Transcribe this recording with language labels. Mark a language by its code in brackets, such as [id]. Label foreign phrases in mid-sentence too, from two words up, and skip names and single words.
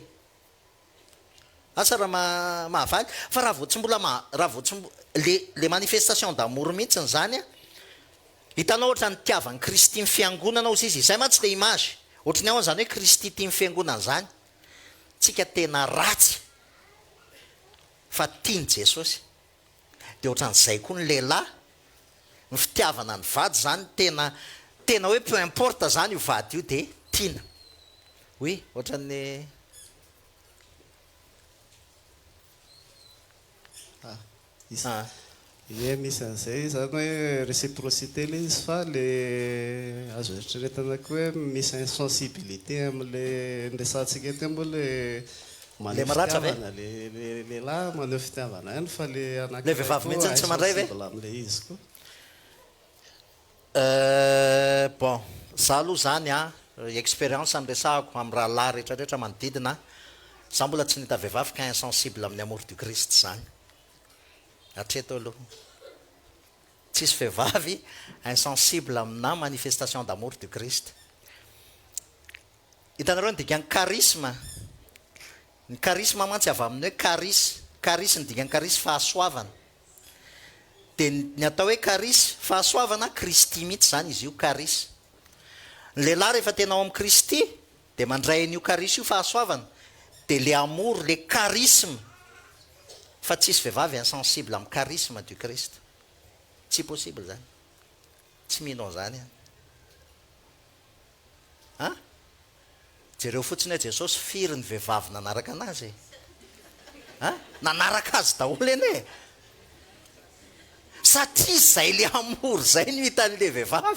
[mg] Asa raha mahavaly fa raha vao tsy [fr] le manifestation d'amour [mg] mihitsy zany a, hitanao ohatra ny tiavany Kristy ny fiangonana ozy izy, izay mantsy [fr] le image [mg] ohatrany ao zany hoe Kristy tia ny fiangonana zany. Tsika tena ratsy fa tiany Jesosy. Dia ohatran'izay koa ny lehilahy, ny fitiavana ny vady zany tena hoe [fr] peu importe [mg] zany io vady io dia tiana. Oui, ohatran'ny ie misy an'izay zany hoe réciprocité le izy fa le azo eritreretana koa hoe misy insensibilité am'le nresantsika ty moa le fitiavana lehilahy maneho fitiavana ihany fa le le vehivavy mihitsy tsy mandray ve am'le izy koa. Bon, za aloha zany a expérience amresahako amin'ny rahalahy rehetrarehetra manodidina, za mbola tsy nita vehivavy ka insensible amin'ny [fr] amour du Christ [mg] zany. Hatreto aloha tsisy vehivavy insensible amina [fr] manifestation d'amour du Christ. [mg] Hitanareo ny dikany charisme. Ny charisme mantsy avy amin'ny hoe charisme ny dikany charisme fahasoavana. Dia ny atao hoe charisme fahasoavana Kristy mihitsy zany izy io charisme. Ny lehilahy rehefa tena ao amin'ny Kristy dia mandray an'io charisme io fahasoavana, dia [fr] le amour, le charisme. [mg] Fa tsisy vehivavy insensible amin'ny [fr] charisme du Christ. [mg] Tsy possible zany. Tsy mino zany. Ha? Jereo fotsiny hoe Jesosy firy ny vehivavy nanaraka anazy. Ha? Nanaraka azy daholo eny e. Satria zay le amour zay no hitan'le vehivavy.